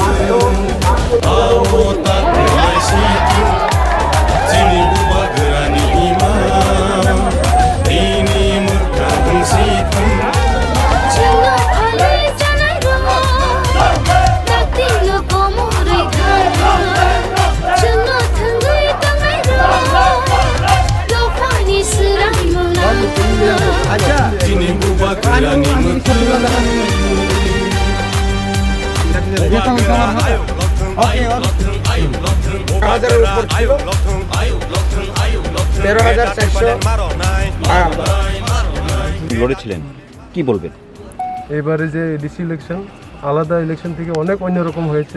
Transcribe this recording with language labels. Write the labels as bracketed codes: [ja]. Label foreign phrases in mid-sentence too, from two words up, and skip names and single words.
[trp] आव ताखोलायसिथों जिनि बुबा गोरानि इमा दैनि मोखां ओंसिथों जिनि बुबा गोरानि मोखो [bn] লড়েছিলেন কি বলবেন? এবারে যে [en] DC election [bn] আলাদা ইলেকশন থেকে অনেক অন্যরকম হয়েছে।